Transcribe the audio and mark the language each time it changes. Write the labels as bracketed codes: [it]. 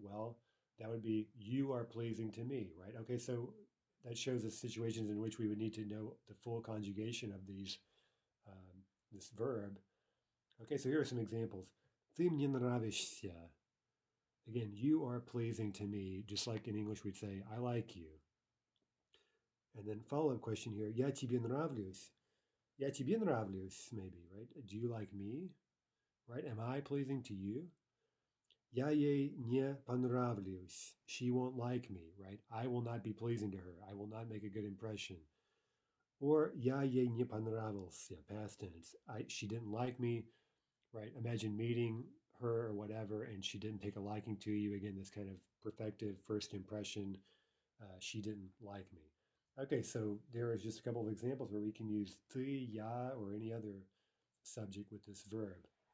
[en] Well, that would be, you are pleasing to me, right? Okay, so that shows us situations in which we would need to know the full conjugation of this verb. Okay, so here are some examples. [ru] Ты мне нравишься. [en] Again, you are pleasing to me, just like in English we'd say, I like you. And then follow-up question here. [ru] Я тебе нравлюсь. Я тебе нравлюсь, maybe, right? [en] Do you like me? Right? Am I pleasing to you? [ru] Я ей не понравлюсь. [en] She won't like me, right? I will not be pleasing to her. I will not make a good impression. [ru] Or я ей не понравился, [en] past tense. She didn't like me, right? Imagine meeting her or whatever, and she didn't take a liking to you. Again, this kind of perfective first impression. She didn't like me. Okay, so there is just a couple of examples where we can use ты, я, or any other subject with this verb.